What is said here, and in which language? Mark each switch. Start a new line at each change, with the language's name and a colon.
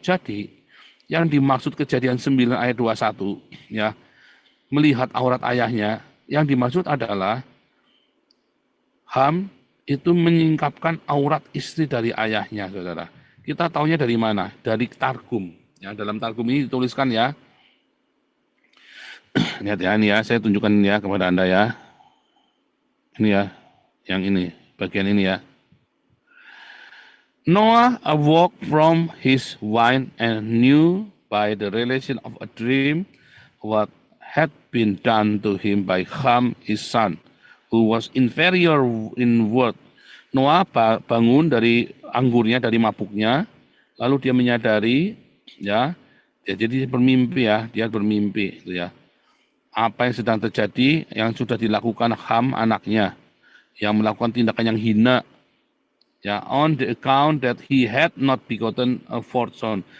Indonesian: Jadi, yang dimaksud kejadian 9 ayat 21, ya, melihat aurat ayahnya, yang dimaksud adalah Ham itu menyingkapkan aurat istri dari ayahnya, saudara. Kita taunya dari mana? Dari Targum. Ya, dalam Targum ini dituliskan ya. Lihat ya, ini ya, saya tunjukkan ya kepada Anda ya. Ini ya, yang ini, bagian ini ya.
English: Noah awoke from his wine and knew by the relation of a dream what had been done to him by Ham, his son, who was inferior in worth.
Indonesian: Noah bangun dari anggurnya, dari mabuknya, lalu dia menyadari, ya, jadi bermimpi ya, dia bermimpi, gitu ya. Apa yang sedang terjadi, yang sudah dilakukan Ham anaknya, yang melakukan tindakan yang hina, ya,
English: on the account that he had not begotten a fourth son.